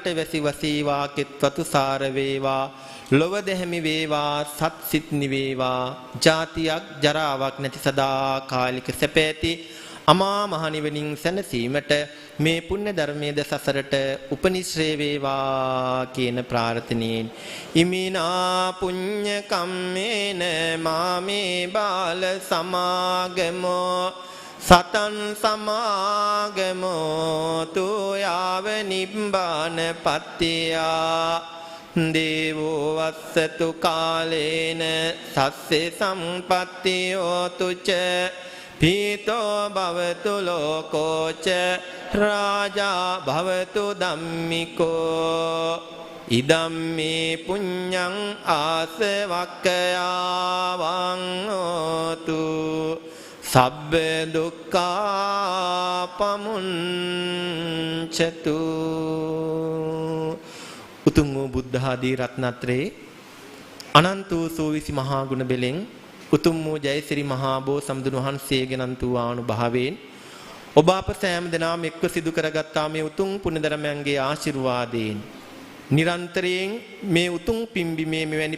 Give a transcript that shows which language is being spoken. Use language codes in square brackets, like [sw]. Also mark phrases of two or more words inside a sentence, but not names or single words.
[si] වැසි වසීවා කෙත්වතු සාර වේවා ලොව දෙහැමි වේවා සත් සිත් නිවේවා ජාතියක් ජරාවක් නැති සදා කාලික සැපැති අමා මහ නිවනින් සැනසීමට මේ පුණ්‍ය ධර්මයේද සසරට උපනිශ්‍රේ වේවා කියන ප්‍රාර්ථනෙන් [pi] ඉමිනා පුඤ්ඤ කම්මේන මාමේ බාල සමාගමෝ සතං සමාගමෝ තුයාව නිබ්බාන පත්තියා දේවෝ වස්සතු කාලේන සස්සේ සම්පත්තියෝ තුච පීතෝ භවතු ලෝකෝච රාජා භවතු ධම්මිකෝ ඉදම්මේ පුඤ්ඤං ආසවක්ඛයාවං හෝතු සබ්බ දුක්ඛා පමුංචතු [si] උතුම් වූ බුද්ධ ආදී රත්නත්‍රේ අනන්ත වූ සෝවිසි මහා ගුණ බෙලෙන් උතුම් වූ ජයසිරි මහා බෝ සම්දුන වහන්සේගේ නන්තු ආනුභාවයෙන් ඔබ අප සෑම දෙනාම එක්ව සිදු කරගත්තා මේ උතුම් පුණ්‍ය ධර්මයන්ගේ ආශිර්වාදයෙන් නිරන්තරයෙන් මේ උතුම් පින්බිමේ මෙවැනි